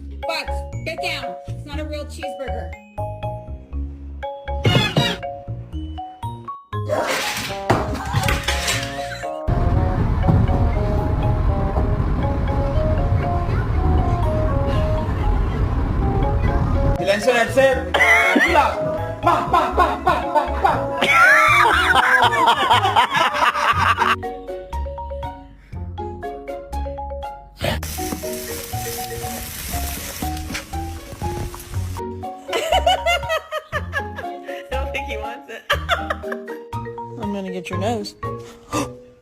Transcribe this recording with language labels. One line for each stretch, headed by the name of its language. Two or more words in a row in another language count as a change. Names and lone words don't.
English: butts. Get down. It's not a real cheeseburger.
Spanish: Silencio en el set. ¡Hola! ¡Pa, pa, pa, pa, pa, pa!
English: I don't think he wants it. I'm gonna get your nose.